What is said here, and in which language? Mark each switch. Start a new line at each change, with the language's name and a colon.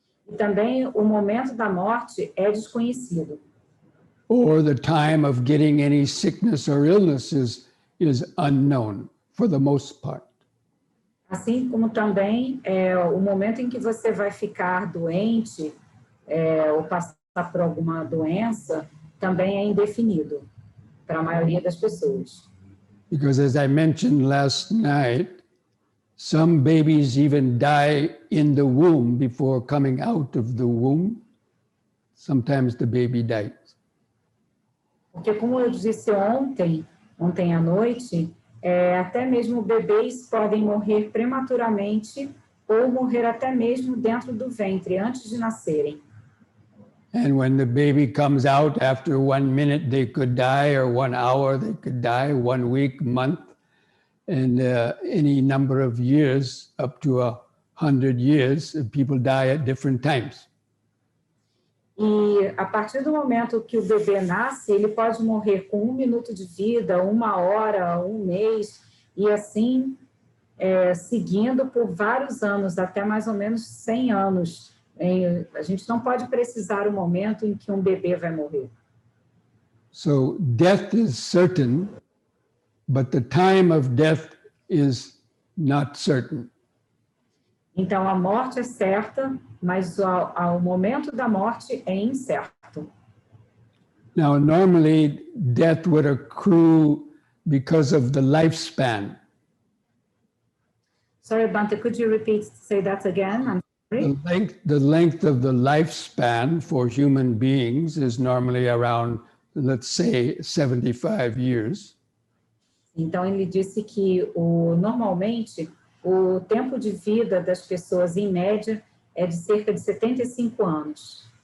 Portuguese: E também o momento da morte é desconhecido.
English: Or the time of getting any sickness or illness is unknown for the most part.
Portuguese: Assim como também o momento em que você vai ficar doente ou passar por alguma doença também é indefinido para a maioria das pessoas.
English: Because as I mentioned last night, some babies even die in the womb before coming out of the womb. Sometimes the baby dies.
Portuguese: Porque, como eu disse ontem à noite, até mesmo bebês podem morrer prematuramente ou morrer até mesmo dentro do ventre, antes de nascerem.
English: And when the baby comes out, after 1 minute they could die, or 1 hour they could die, 1 week, month, and any number of years, up to 100 years, people die at different times.
Portuguese: E a partir do momento que o bebê nasce, ele pode morrer com 1 minuto de vida, 1 hora, 1 mês, e assim seguindo por vários anos, até mais ou menos 100 anos. A gente não pode precisar o momento em que um bebê vai morrer.
English: So death is certain, but the time of death is not certain.
Portuguese: Então, a morte é certa, mas o momento da morte é incerto.
English: Now, normally, death would accrue because of the lifespan. Sorry, Bante, could you say that again? The length of the lifespan for human beings is normally around, let's say, 75 years.
Portuguese: Então, ele disse que normalmente o tempo de vida das pessoas, em média, é de cerca de 75 anos.